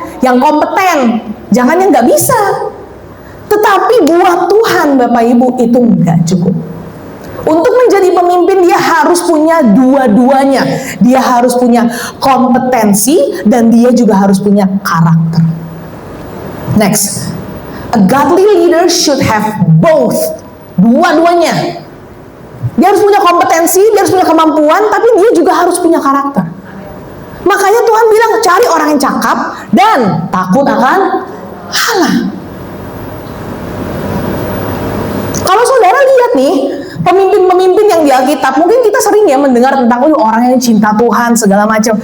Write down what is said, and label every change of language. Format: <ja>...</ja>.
<id>Yang kompeten. Jangan yang nggak bisa. Tetapi buat Tuhan, Bapak Ibu, itu nggak cukup. Untuk menjadi pemimpin, dia harus punya dua-duanya. Dia harus punya kompetensi dan dia juga harus punya karakter.</id> <en>Next, a godly leader should have both.</en> <id>Dua-duanya. Dia harus punya kompetensi, dia harus punya kemampuan, tapi dia juga harus punya karakter. Makanya Tuhan bilang, cari orang yang cakap dan takut akan Allah. Kalau saudara lihat nih, pemimpin-pemimpin yang di Alkitab, mungkin kita sering ya mendengar tentang orang yang cinta Tuhan, segala macam.</id>